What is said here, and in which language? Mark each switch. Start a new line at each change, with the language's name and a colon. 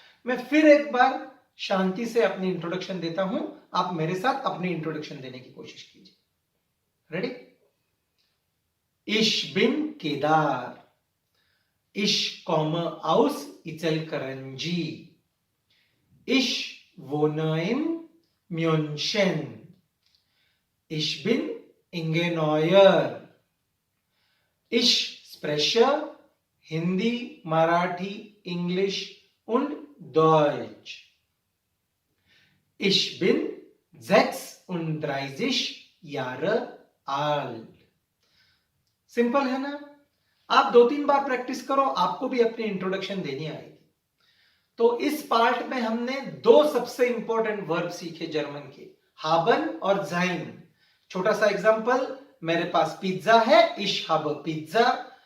Hindi: मैं फिर एक बार शांति से अपनी इंट्रोडक्शन देता हूं, आप मेरे साथ अपनी इंट्रोडक्शन देने की कोशिश कीजिए।
German: रेडी, Ich bin Kedar, ich komme aus Ichelkaranji, ich wohne in München, ich bin Inge Neuer, ich spreche Hindi, Marathi, English und Deutsch, ich bin 36 Jahre alt।
Hindi: Simple है ना। आप 2-3 बार प्रैक्टिस करो, आपको भी अपनी इंट्रोडक्शन देनी आएगी। तो इस पार्ट में हमने दो सबसे इंपॉर्टेंट वर्ब सीखे जर्मन के, हाबन और जाइन। छोटा सा एग्जांपल, मेरे पास पिज्जा है,
German: इश habe पिज्जा।